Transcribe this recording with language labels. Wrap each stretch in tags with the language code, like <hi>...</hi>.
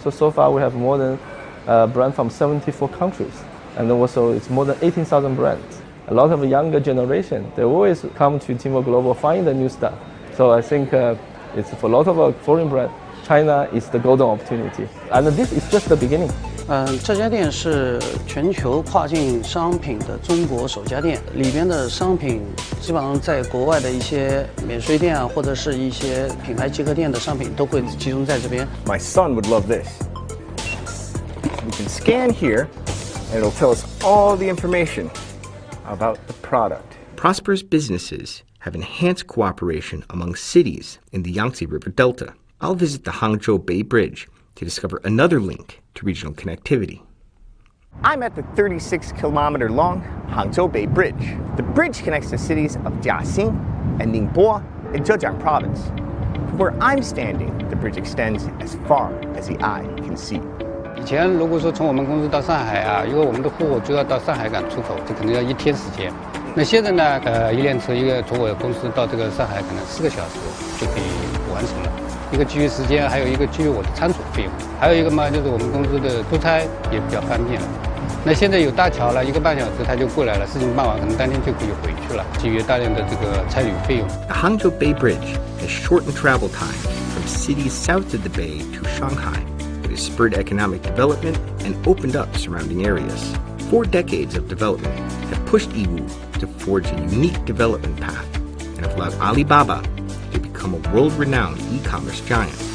<en>So far we have more than brands from 74 countries. And then also it's more than 18,000 brands. A lot of younger generation, they always come to Tmall Global, find the new stuff. So I think it's for a lot of foreign brands, China is the golden opportunity. And this is just the beginning.</en> <zh>这家店是全球跨境商品的中国首家店，里边的商品基本上在国外的一些免税店啊，或者是一些品牌集合店的商品都会集中在这边。</zh> <en>My son would love this. We can scan here, and it'll tell us all the information about the product. Prosperous businesses have enhanced cooperation among cities in the Yangtze River Delta. I'll visit the Hangzhou Bay Bridge to discover another link to regional connectivity. I'm at the 36-kilometer-long Hangzhou Bay Bridge. The bridge connects the cities of Jiaxing and Ningbo in Zhejiang Province. From where I'm standing, the bridge extends as far as the eye can see.</en> <zh>以前如果说从我们公司到上海啊，因为我们的货就要到上海港出口，这可能要1天时间。那现在呢，一辆车从我公司到这个上海可能4个小时就可以完成了。一个基于时间，还有一个基于我的仓储费用，还有一个嘛就是我们公司的出差也比较方便了。那现在有大桥了，1个半小时他就过来了，事情办完可能当天就可以回去了，节约大量的这个差旅费用。</zh> <en>The Hangzhou Bay Bridge has shortened travel time from cities south of the bay to Shanghai. It has spurred economic development and opened up surrounding areas. 4 decades of development have pushed Yiwu to forge a unique development path and have allowed Alibaba to become a world-renowned e-commerce giant.</en>